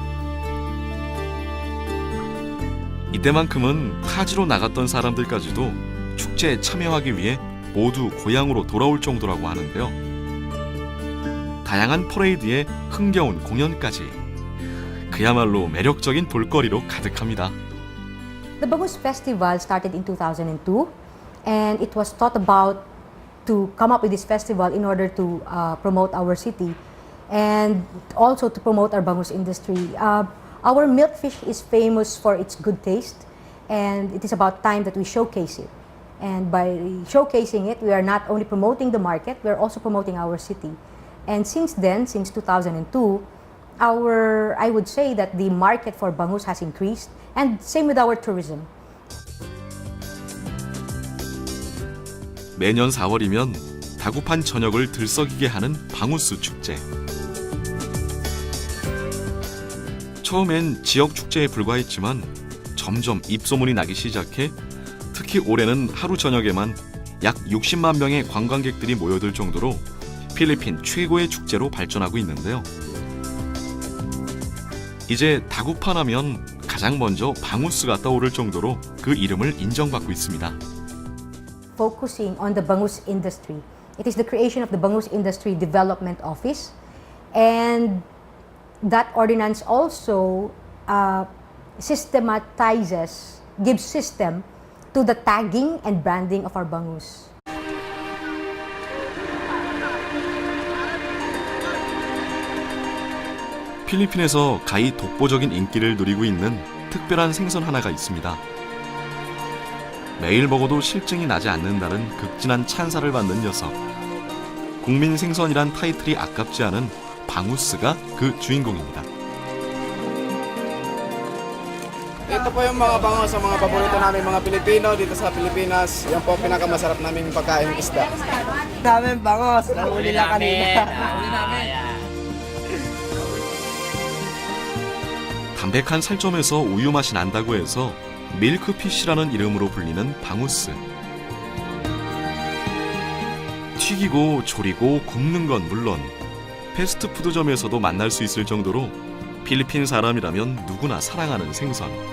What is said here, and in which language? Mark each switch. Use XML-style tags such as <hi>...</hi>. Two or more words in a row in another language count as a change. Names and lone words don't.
<ko>이때만큼은 타지로 나갔던 사람들까지도 축제에 참여하기 위해 모두 고향으로 돌아올 정도라고 하는데요. 다양한 퍼레이드에 흥겨운 공연까지 그야말로 매력적인 볼거리로 가득합니다.</ko> <en>The Bangus Festival started in 2002, and it was thought about to come up with this festival in order to promote our city and also to promote our bangus industry. Our milkfish is famous for its good taste, and it is about time that we showcase it. And by showcasing it, we are not only promoting the market, we are also promoting our city. And since then, since 2002, I would say that the market for bangus has increased, and same with our tourism.</en> <ko>매년 4월이면 다구판 전역을 들썩이게 하는 방우스 축제. 처음엔 지역 축제에 불과했지만 점점 입소문이 나기 시작해 특히 올해는 하루 저녁에만 약 60만 명의 관광객들이 모여들 정도로 필리핀 최고의 축제로 발전하고 있는데요. 이제 다구판 하면 가장 먼저 방우스가 떠오를 정도로 그 이름을 인정받고 있습니다.</ko> <en>Focusing on the bangus industry. It is the creation of the Bangus Industry Development Office, and that ordinance also gives system to the tagging and branding of our bangus.</en> <ko>필리핀에서 가히 독보적인 인기를 누리고 있는 특별한 생선 하나가 있습니다. 매일 먹어도 실증이 나지 않는다는 극진한 찬사를 받는 녀석. 국민 생선이란 타이틀이 아깝지 않은 방우스가 그 주인공입니다.</ko> <tl>Ito po yung mga bango sa mga paborito namin mga Pilipino dito sa Pilipinas. Yan po pinakamasarap naming pagkain isda. Namin bangos, nahuli lang kanina.</tl> <ko>담백한 살점에서 우유 맛이 난다고 해서 밀크피쉬라는 이름으로 불리는 방우스. 튀기고 조리고 굽는 건 물론 패스트푸드점에서도 만날 수 있을 정도로 필리핀 사람이라면 누구나 사랑하는 생선.</ko>